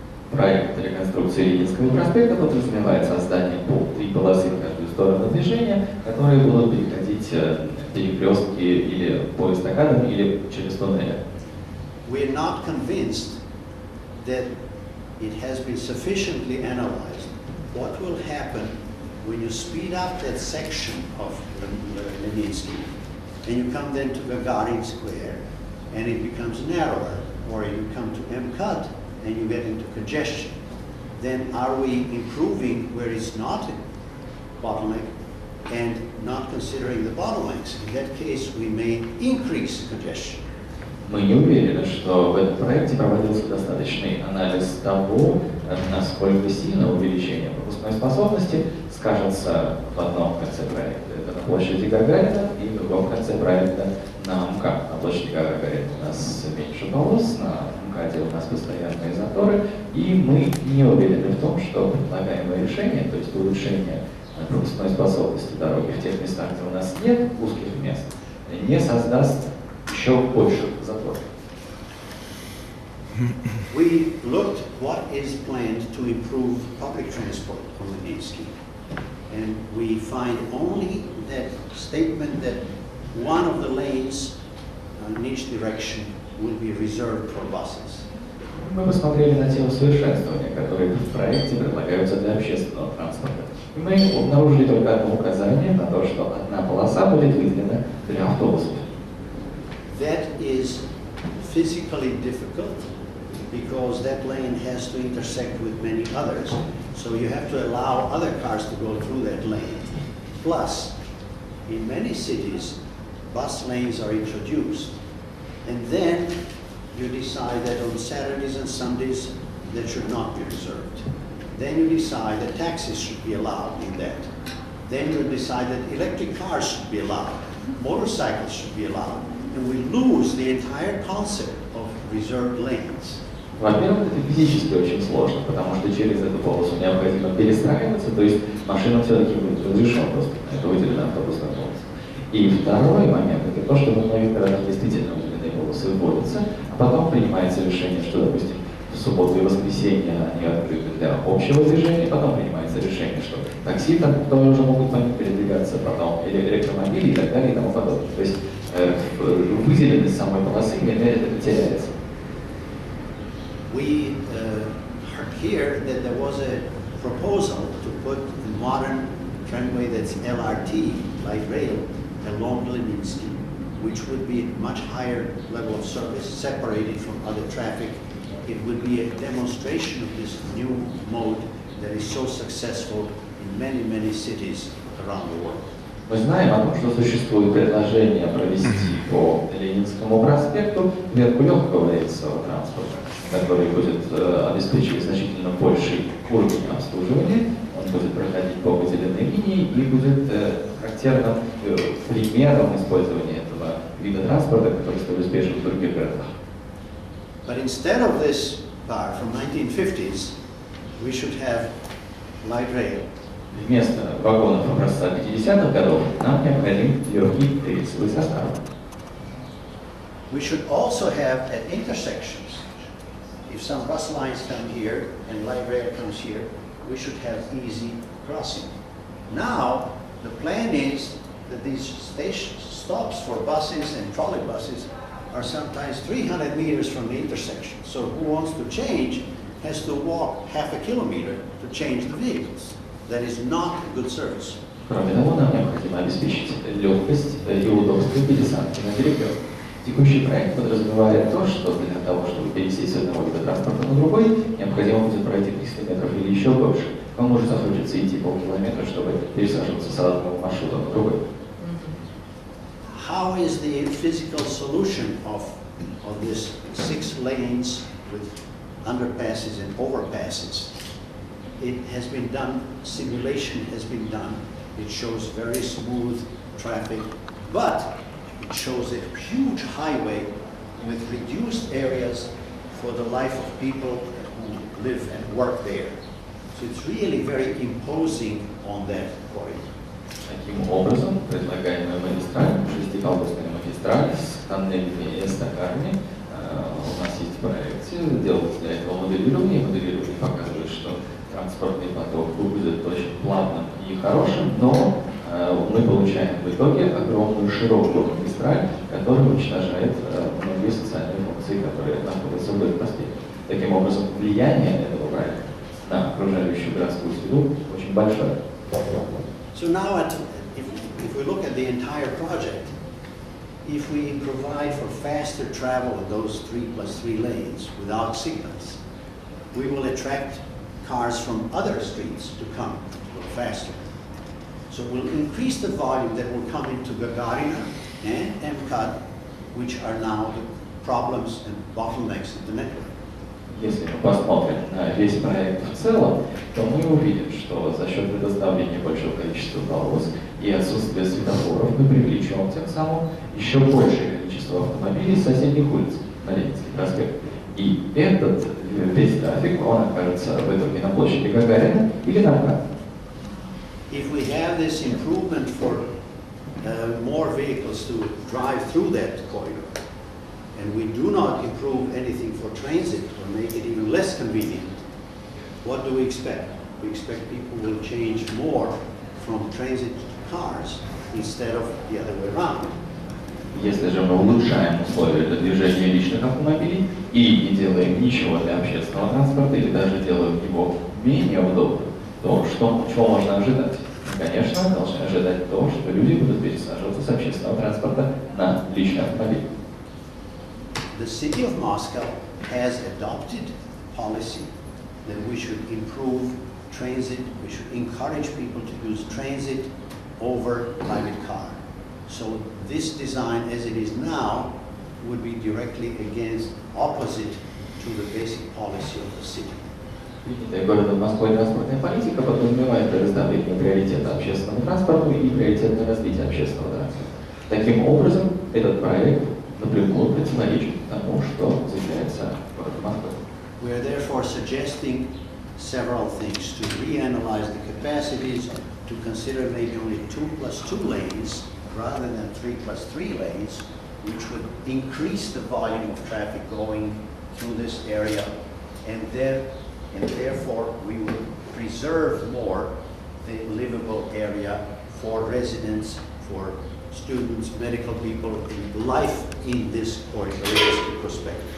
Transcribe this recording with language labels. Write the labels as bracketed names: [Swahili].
[Russian] Проект реконструкции Ленинского проспекта подразумевает создание по 3 полосы в каждую сторону движения, которые будут переходить перекрестки или по эстакадам, или через туннели. [English] We are not convinced that it has been sufficiently analyzed what will happen when you speed up that section of Leninsky and you come then to Gagarin Square and it becomes narrower, or you come to MCUT and you get into congestion. Then are we improving where it's not a bottleneck and not considering the bottlenecks? In that case, we may increase congestion. [Russian] Мы не уверены, что в этом проекте проводился достаточный анализ того, насколько сильно увеличение пропускной способности скажется в одном конце проекта. Это на площади Гагарина, и в другом конце проекта на МКАД. На площади Гагарина у нас меньше полос, на МКАДе у нас постоянные заторы, и мы не уверены в том, что предлагаемое решение, то есть улучшение пропускной способности дороги в тех местах, где у нас нет узких мест, не создаст еще больше заторов. [English] We looked what is planned to improve public transport on Leninsky, and we find only that statement that one of the lanes in each direction will be reserved for buses. [Russian] Мы посмотрели на те усовершенствования, которые в проекте предлагаются для общественного транспорта. И мы обнаружили только одно указание на то, что одна полоса будет выделена для автобусов. [English] That is physically difficult because that lane has to intersect with many others. So you have to allow other cars to go through that lane. Plus, in many cities, bus lanes are introduced. And then you decide that on Saturdays and Sundays, that should not be reserved. Then you decide that taxis should be allowed in that. Then you decide that electric cars should be allowed. Motorcycles should be allowed. And we lose the entire concept of reserved lanes. [Russian] Во-первых, это физически очень сложно, потому что через эту полосу необходимо перестраиваться, то есть машина все-таки будет разрешена просто, это выделена автобусная полоса. И второй момент – это то, что в многих городах действительно удлиненные полосы вводятся, а потом принимается решение, что, допустим, в субботу и воскресенье они открыты для общего движения, потом принимается решение, что такси там тоже могут по ним передвигаться, потом электромобили и так далее и тому подобное. То есть выделенность самой полосы это теряется. [English] We heard here that there was a proposal to put a modern tramway that's LRT, light rail, along Leninsky, which would be a much higher level of service, separated from other traffic. It would be a demonstration of this new mode that is so successful in many, many cities around the world. [Russian] Мы знаем о том, что существует предложение провести по Ленинскому проспекту ветку легкого рельсового транспорта, который будет обеспечивать значительно больший уровень обслуживания, он будет проходить по выделенной линии и будет характерным примером использования этого вида транспорта, который столь успешен в других городах. [English] But instead of this car from 1950s, we should have light rail. [Russian] Вместо вагонов образца 50-х годов нам необходим легкий рельсовый состав. [English] We should also have at intersections, if some bus lines come here and light rail comes here, we should have easy crossing. Now, the plan is that these station stops for buses and trolley buses are sometimes 300 meters from the intersection. So who wants to change has to walk half a kilometer to change the vehicles. That is not a good service. [Russian] Кроме того, нам необходимо обеспечить легкость и удобство пересадки на перекрестке. Текущий проект подразумевает то, что для того, чтобы перейти с одного вида транспорта на другой, необходимо будет пройти 300 метров или еще больше. Вам может захочется идти полкилометра, чтобы пересаживаться с одного маршрута на другой. [English] How is the physical solution of this 6 lanes with underpasses and overpasses? It has been done, simulation has been done. It shows very smooth traffic, but it shows a huge highway with reduced areas for the life of people who live and work there. So it's really very imposing on that corridor. [Russian] Таким образом, предлагаемая магистраль, шестиполосная магистраль с тоннелями и эстакадами, у нас есть проекция, делалось для этого моделирование. Моделирование показывает, что транспортный поток будет очень плавным и хорошим, но мы получаем в итоге огромную широкую магистраль, которая уничтожает многие социальные функции, которые находятся вдоль проспекта. Таким образом, влияние этого проекта на окружающую городскую среду очень большое. [English] So now, if we look at the entire project, if we provide for faster travel in those 3+3 lanes without signals, we will attract cars from other streets to come a little faster. So we'll increase the volume that will come into Gagarina and MCAD, which are now the problems and bottlenecks of the network. [Russian] Если мы посмотрим на весь проект в целом, то мы увидим, что за счет предоставления большого количества полос и отсутствия светофоров мы привлечем тем самым еще большее количество автомобилей с соседних улиц на Ленинский проспект. И этот весь трафик, он окажется в итоге на площади Гагарина или на МКАД. [English] If we have this improvement for more vehicles to drive through that corridor, and we do not improve anything for transit or make it even less convenient, what do we expect? We expect people will change more from transit to cars instead of the other way around. [Russian] Если же мы улучшаем условия для движения личных автомобилей и не делаем ничего для общественного транспорта или даже делаем его менее удобным, то чего можно ожидать? Конечно, должны ожидать то, что люди будут пересаживаться с общественного транспорта на личный автомобиль. [English] The city of Moscow has adopted policy that we should improve transit, we should encourage people to use transit over private car. So this design as it is now would be directly opposite to the basic policy of the city. [Russian] Городом Москвы транспортная политика подразумевает предоставление приоритета общественному транспорту и приоритетное развитие общественного транспорта. Таким образом, этот проект напрямую противоречит тому, что заявляется городом Москвы. [English] We are therefore suggesting several things to reanalyze the capacities, to consider maybe only 2+2 lanes rather than 3+3 lanes, which would increase the volume of traffic going through this area, and therefore we would preserve more the livable area for residents, for students, medical people, in life in this corridor perspective.